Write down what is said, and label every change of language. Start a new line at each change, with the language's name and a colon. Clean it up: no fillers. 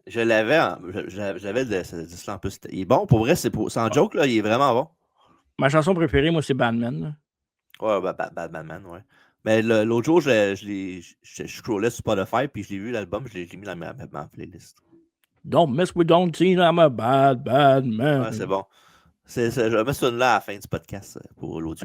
French: Je l'avais de cela en plus. Il est bon, pour vrai, sans joke, là, il est vraiment bon. Ma chanson préférée, moi, c'est Batman. Là. Ouais, Batman, ouais. Mais l'autre jour, je scrollais sur Spotify, puis je l'ai vu l'album, je l'ai mis dans ma playlist.
English: Don't mess with Don Cena, I'm a bad man.
French: Ouais, c'est bon. Je vais mettre ça là à la fin du podcast pour l'audio.